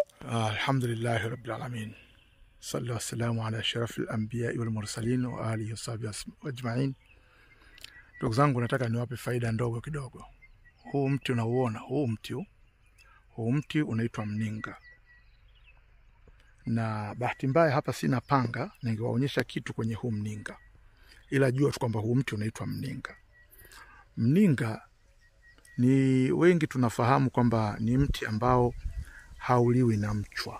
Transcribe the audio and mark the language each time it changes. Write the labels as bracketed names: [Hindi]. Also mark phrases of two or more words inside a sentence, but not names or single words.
[Arabic] الحمد لله رب العالمين صلوا والسلام على أشرف الأنبياء والمرسلين وآله وصحبه أجمعين. [Swahili] Ndugu zangu, nataka niwape faida ndogo kidogo. Huu mti unauona, huu mti unaitwa mninga. Na bahati mbaya hapa sina panga, ningewaonyesha kitu kwenye huu mninga. Ila jua tu kwamba huu mti unaitwa mninga. Mninga ni wengi tunafahamu kwamba ni mti ambao hauliwi na mchwa.